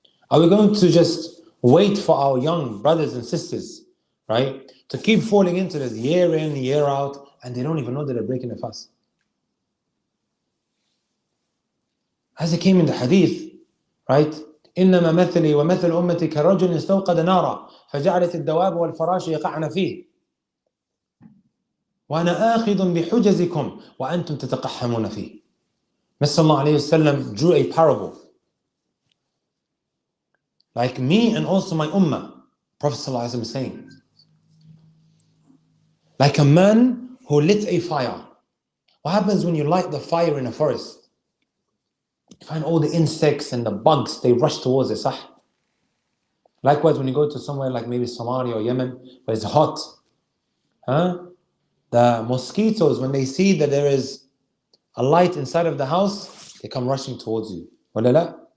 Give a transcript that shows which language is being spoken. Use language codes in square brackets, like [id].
[en] Are we going to just wait for our young brothers and sisters, right, to keep falling into this year in, year out, and they don't even know that they're breaking the fast? As it came in the hadith, right? [ar] إنما مثلي ومثل أمتي كرجل استوقد نارا فجعلت الدواب والفراش يقعن فيه وأنا آخذ بحجزكم وأنتم تتقحمون فيه. [en] Mr. sallallahu alayhi wasallam drew a parable. Like me and also my ummah, Prophet sallallahu alayhi wasallam is saying. Like a man who lit a fire. What happens when you light the fire in a forest? You find all the insects and the bugs, they rush towards it, sah? Likewise, when you go to somewhere like maybe Somalia or Yemen, where it's hot, the mosquitoes, when they see that there is a light inside of the house, they come rushing towards you. Wala la?